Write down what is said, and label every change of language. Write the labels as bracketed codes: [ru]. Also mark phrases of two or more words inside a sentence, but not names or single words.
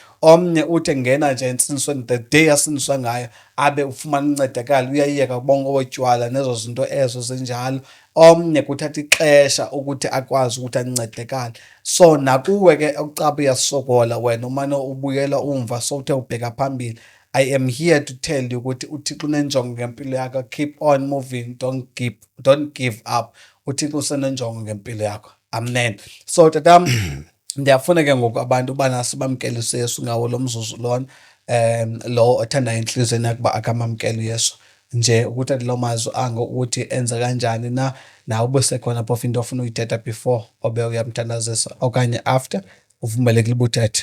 [xh] Omnye uthi engena nje entsindisweni, [en] the day [xh] asindiswa ngayo abe ufumana uncedakala, uyayiyeka bonke otywala nezo zinto ezo zinjalo. Omnye kuthatha ixesha ukuthi akwazi ukuthi ancedakale. So nakuwe ke ucaba uyasokola wena umane ubuyela umva sowuthe ubheka phambili. [en] I am here to tell you [xh] ukuthi uThixo unenjongo ngempilo yakho. [en] Keep on moving, don't give up. [xh] uThixo usenenjongo ngempilo yakho. Amen. So tatam ndiyafuna ke ngoku abantu ubana sibamkele uYesu ngawo lo mzuzu lona, lo othanda inhliziyweni yakhe uba akamamkele uYesu, nje ukuthi athi lo mazwi ango ukuthi enza kanjani na, nawe ubusekhona phofu into ofuna uyithetha before obe uyamthandazisa okanye after, uvumelekile uba uthethe.